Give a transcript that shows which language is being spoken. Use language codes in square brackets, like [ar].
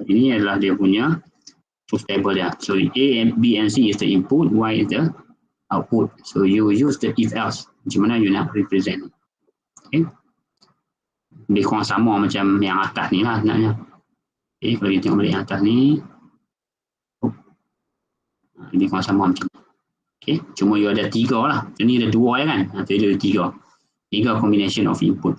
[ms] Ini adalah dia punya truth table dia. [en] So A and B and C is the input, Y is the output. So you use the if else. [ms] Macam mana you nak represent. [en] Okay. [ms] Lebih kurang sama macam yang atas ni lah sebenarnya. Okay, kalau kita tengok balik yang atas ni, lebih kurang sama macam ni. Okay, cuma you ada 3 lah. Ini ada 2 ya kan? Jadi ada 3 [en] combination of input.